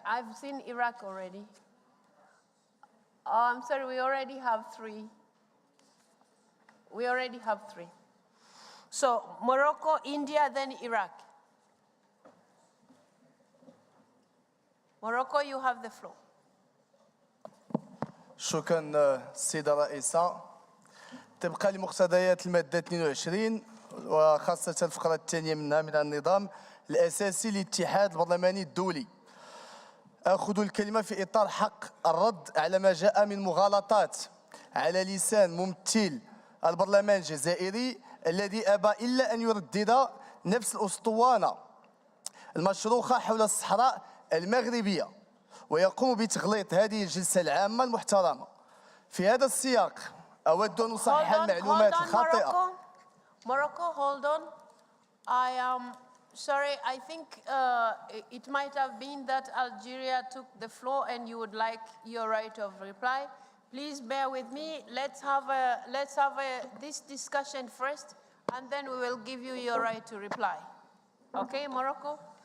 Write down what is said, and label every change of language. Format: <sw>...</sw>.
<en>I've seen Iraq already. I'm sorry, we already have 3. We already have 3. So Morocco, India, then Iraq. Morocco, you have the floor.</en> <ar>شكرا السيدة الرئيسة. طبقا لمقتضيات المادة 22 وخاصة الفقرة الثانية منها من النظام الأساسي للاتحاد البرلماني الدولي، أخذ الكلمة في إطار حق الرد على ما جاء من مغالطات على لسان ممثل البرلمان الجزائري الذي أبى إلا أن يردد نفس الأسطوانة المشروخة حول الصحراء المغربية ويقوم بتغليط هذه الجلسة العامة المحترمة. في هذا السياق أود أن أصحح المعلومات الخاطئة.</ar> <en>Morocco, hold on. I am sorry, I think it might have been that Algeria took the floor and you would like your right of reply. Please bear with me. Let's have this discussion first, and then we will give you your right to reply. Okay, Morocco?</en>